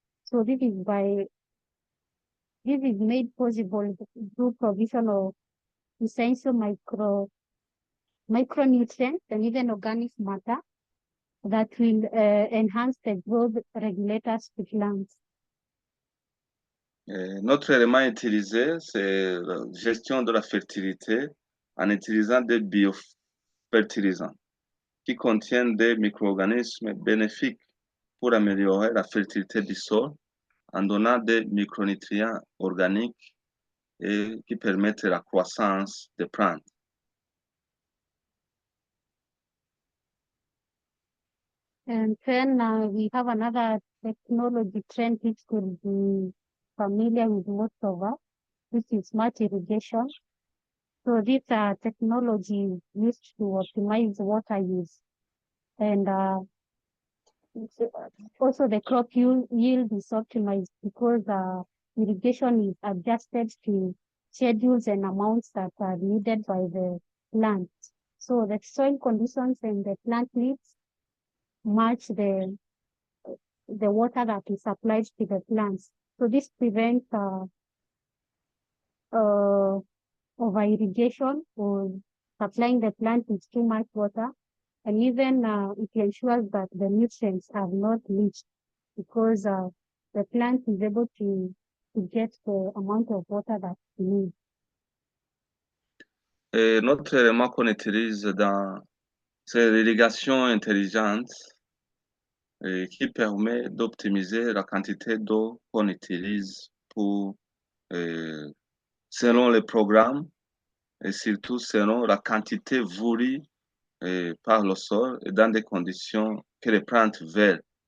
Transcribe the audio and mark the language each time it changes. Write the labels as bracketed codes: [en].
[en] So this is made possible through provision of essential micronutrients and even organic matter that will enhance the growth regulators to plants. [fr] Notre élément utilisé, c'est la gestion de la fertilité en utilisant des biofertilisants qui contiennent des micro-organismes bénéfiques pour améliorer la fertilité du sol en donnant des micronutriments organiques et qui permettent la croissance des plantes. [en] And then we have another technology trend which could be familiar with most of us, which is smart irrigation. So these are technologies used to optimize water use. And also the crop yield is optimized because irrigation is adjusted to schedules and amounts that are needed by the plant. So the soil conditions and the plant needs match the water that is applied to the plants. So this prevents over irrigation or supplying the plant with too much water, and even it ensures that the nutrients are not leached because the plant is able to get the amount of water that it needs. [fr] Et notre élément qu'on utilise dans c'est l'irrigation intelligente qui permet d'optimiser la quantité d'eau qu'on utilise pour, selon les programmes et surtout selon la quantité voulue par le sol et dans des conditions que les plantes veulent.